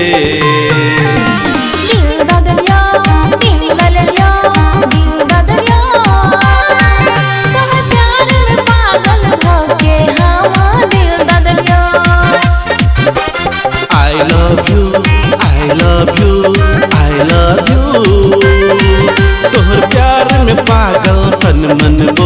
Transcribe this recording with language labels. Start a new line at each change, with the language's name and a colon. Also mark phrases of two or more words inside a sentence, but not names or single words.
Maithili: दिल बदलियो दिल बदलियो दिल बदलियो तोहर प्यार में पागल भके हम दिल बदलियो
English: I love you I love you I love you
Maithili: तोहर प्यार में पागल तन मन